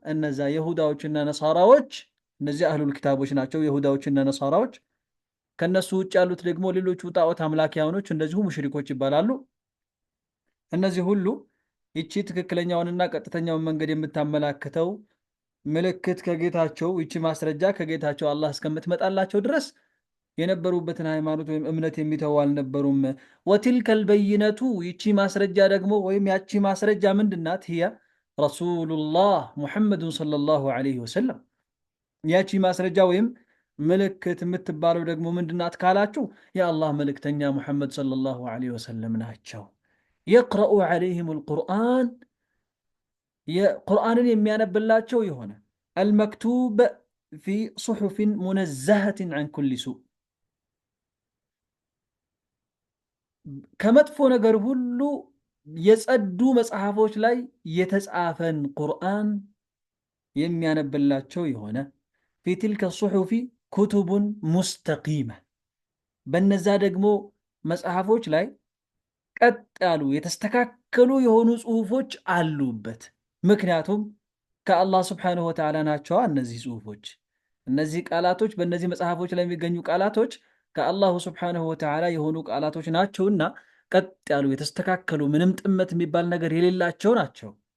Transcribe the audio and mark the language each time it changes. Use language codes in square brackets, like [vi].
[am] እነዛ ይሁዳዎችና ነሳራዎች። እነዚህ አህሉል ኪታቦች ናቸው ይሁዳዎችና ነሳራዎች። ከነሱ ውጭ ያሉት ደግሞ ሌሎች ጣዖት አምላኪያኖች እንደዚሁ ሙሽሪኮች ይባላሉ። እነዚህ ሁሉ ይቺ ትክክለኛውንና ቀጥተኛውን መንገድ የምታመላክተው ምልክት ከጌታቸው ይቺ ማስረጃ ከጌታቸው አላህ እስከምትመጣላቸው ድረስ የነበሩበትን ሃይማኖት ወይም እምነት የሚተው አልነበሩም። [ar] وتلك البينة [am] ይቺ ማስረጃ ደግሞ ወይም ያቺ ማስረጃ ምንድናት? [ar] هي رسول الله محمد صلى الله عليه وسلم [am] ያቺ ማስረጃ ወይም ምልክት የምትባለው ደግሞ ምንድናት ካላችሁ የአላህ መልእክተኛ ሙሐመድ [ar] صلى الله عليه وسلم [am] ናቸው። [ar] يقرأ عليهم القرآن قرآن [am] የሚያነብላቸው የሆነ [ar] المكتوب في صحف منزهة عن كل سوء [am] ከመጥፎ ነገር ሁሉ የጸዱ መጽሐፎች ላይ የተጻፈን ቁርአን የሚያነብላቸው የሆነ ፊ ትልከ ሱሑፊ ኩቱቡን ሙስተቂመ በነዛ ደግሞ መጽሐፎች ላይ ቀጥ ያሉ የተስተካከሉ የሆኑ ጽሁፎች አሉበት። ምክንያቱም ከአላህ ስብሓንሁ ወተዓላ ናቸዋ እነዚህ ጽሁፎች። እነዚህ ቃላቶች በእነዚህ መጽሐፎች ላይ የሚገኙ ቃላቶች ከአላሁ ስብሓንሁ ወተዓላ የሆኑ ቃላቶች ናቸውና ቀጥ ያሉ የተስተካከሉ ምንም ጥመት የሚባል ነገር የሌላቸው ናቸው።